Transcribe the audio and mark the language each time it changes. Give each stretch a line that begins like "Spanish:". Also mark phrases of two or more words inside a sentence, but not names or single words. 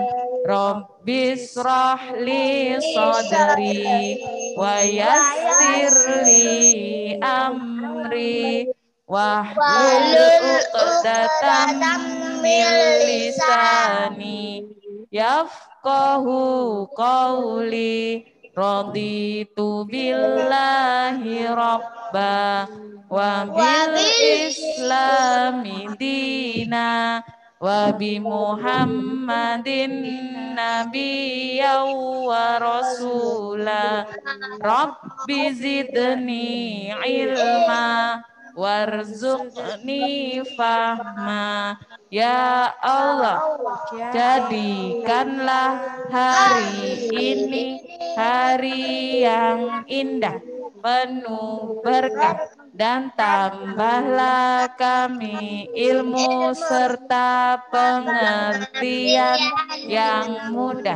Arabic: رب اشرح لي صدري ويسر لي أمري واحلل عقدة من لساني يفقهوا قولي. رضيت بالله ربا وبالإسلام دينا وبمحمد نبيا ورسولا. رب زدني علما وارزقني فهما.
Indonesian: Ya Allah, jadikanlah hari ini hari yang indah, penuh berkah, dan tambahlah kami ilmu serta pengertian yang mudah.